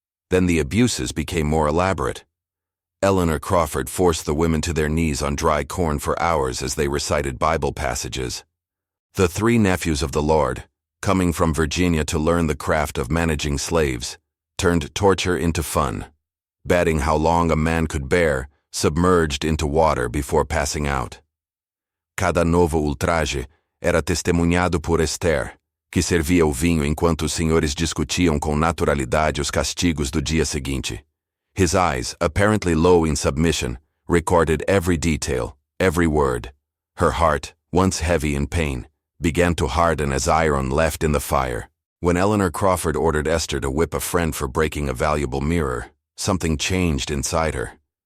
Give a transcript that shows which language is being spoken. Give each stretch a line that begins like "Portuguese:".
English: Then the abuses became more elaborate. Eleanor Crawford forced the women to their knees on dry corn for hours as they recited Bible passages. The three nephews of the Lord, coming from Virginia to learn the craft of managing slaves, turned torture into fun, betting how long a man could bear, submerged into water before passing out.
Portuguese: Cada novo ultraje era testemunhado por Esther, que servia o vinho enquanto os senhores discutiam com naturalidade os castigos do dia seguinte.
English: His eyes, apparently low in submission, recorded every detail, every word. Her heart, once heavy in pain, began to harden as iron left in the fire. When Eleanor Crawford ordered Esther to whip a friend for breaking a valuable mirror, something changed inside her.